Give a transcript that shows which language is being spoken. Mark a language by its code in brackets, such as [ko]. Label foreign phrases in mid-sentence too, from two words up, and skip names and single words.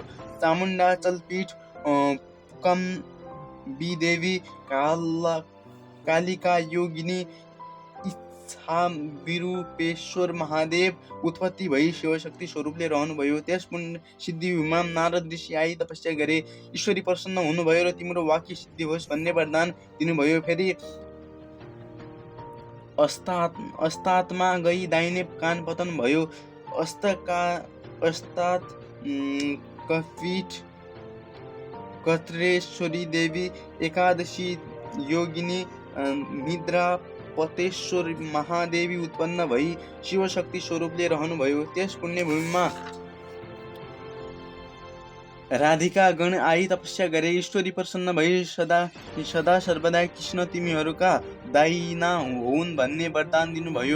[ne] चामुण्डाचल पीठ पुकम्बी कालिका योगिनी विरूपेश्वर महादेव उत्पत्ति भई शिवशक्ति स्वरूपले रहनुभयो। त्यस सिद्धिभूमिमा नारद ऋषि आई तपस्या गरे। ईश्वरी प्रसन्न हुनुभयो र तिम्रो वाक्य सिद्धि होस् भन्ने वरदान दिनुभयो। फेरि अस्तातमा गई दाहिने कान पतन भयो। अस्तात कपीठ कत्रेश्वरी देवी एकादशी योगिनी निद्रा पतेश्वर महादेवी उत्पन्न भई शिवशक्ति स्वरूपले रहनुभयो। त्यस पुण्यभूमिमा राधिका गण आई तपस्या गरे। ईश्वरी प्रसन्न भई सदा सर्वदा कृष्ण तिमीहरूका दाहिना हुन् भन्ने वरदान दिनुभयो।